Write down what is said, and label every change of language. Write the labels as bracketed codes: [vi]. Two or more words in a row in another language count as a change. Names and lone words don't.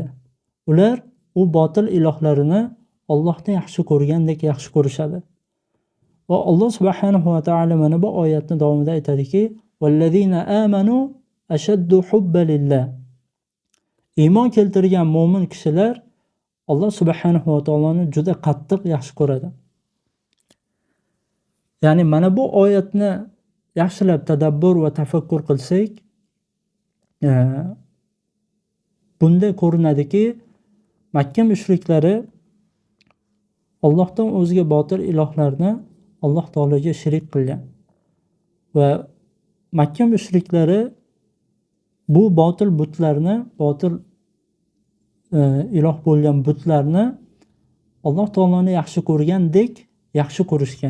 [uz] Ular u botil ilohlarini Allohni yaxshi ko'rgandek yaxshi ko'rishadi. Va Alloh [ar] سبحانه وتعالى [uz] mana bu oyatning davomida aytadiki: [ar] "والذين آمنوا أشد حبا لله." [uz] Iymon keltirgan mu'min kishilar Alloh subhanahu va taoloni juda qattiq yaxshi ko'radi. Ya'ni mana bu oyatni yaxshilab tadabbur va tafakkur qilsak, bunda ko'rinadiki, Makka mushriklari Allohdan o'zga botil ilohlarni Alloh taologa shirik qilgan va Makka mushriklari bu botil butlarni, botil iloh bo'lgan butlarni Alloh taoloni yaxshi ko'rgandek yaxshi ko'rishgan.